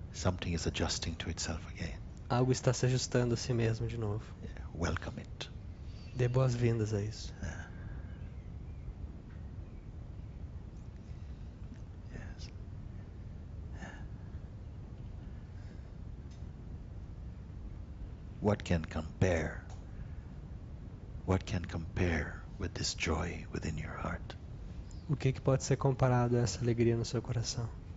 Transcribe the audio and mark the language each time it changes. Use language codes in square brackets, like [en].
[en] Something is adjusting to itself again. [pt] Algo está se ajustando a si mesmo de novo. [en] Yeah. Welcome it. [pt] Dê boas-vindas a isso. [en] Yes. What can compare? What can compare with this joy within your heart? [pt] O que pode ser comparado a essa alegria no seu coração?